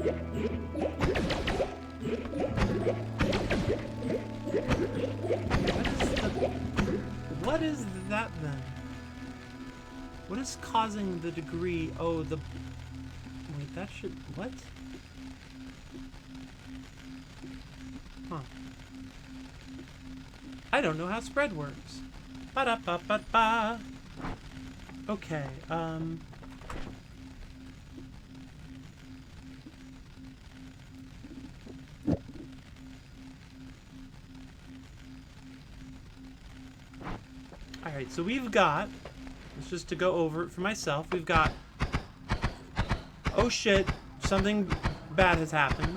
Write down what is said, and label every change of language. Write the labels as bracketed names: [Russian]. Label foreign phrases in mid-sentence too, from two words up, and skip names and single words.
[English] What is that then? What is causing the degree? Oh, the... Wait, that should... What? Huh. I don't know how spread works. Ba-da-ba-ba-ba. Okay, Alright, so we've got, it's just to go over it for myself, we've got, oh shit, something bad has happened.